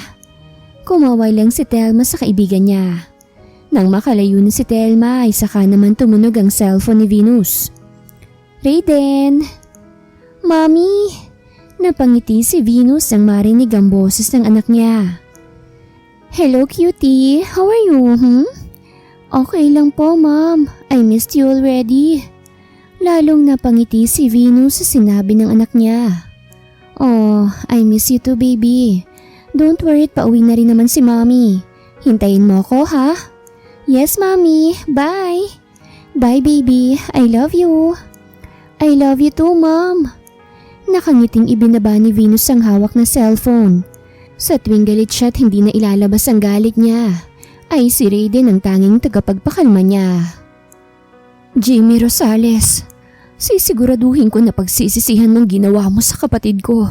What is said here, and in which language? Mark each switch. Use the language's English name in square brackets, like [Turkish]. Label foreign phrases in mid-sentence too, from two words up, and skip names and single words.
[Filipino] Kumaway lang si Thelma sa kaibigan niya. Nang makalayo na si Thelma ay saka naman tumunog ang cellphone ni Venus. Raiden! Mommy! Napangiti si Venus nang marinig ang boses ng anak niya. [English] Hello cutie, how are you? [Filipino] Okay lang po mom, [English] I missed you already. [Filipino] Lalong napangiti si Venus sa sinabi ng anak niya. [English] Oh, I miss you too baby. Don't worry, [Filipino] pauwi na rin naman si mommy. Hintayin mo ko ha? [English] Yes mommy, bye. Bye baby, I love you. I love you too mom. [Filipino] Nakangiting ibinaba ni Venus ang hawak na cellphone. Sa tuwing galit siya at hindi na ilalabas ang galit niya, ay si Raiden ang tanging tagapagpakalma niya. Jimmy Rosales, sisiguraduhin ko na pagsisisihan mong ginawa mo sa kapatid ko.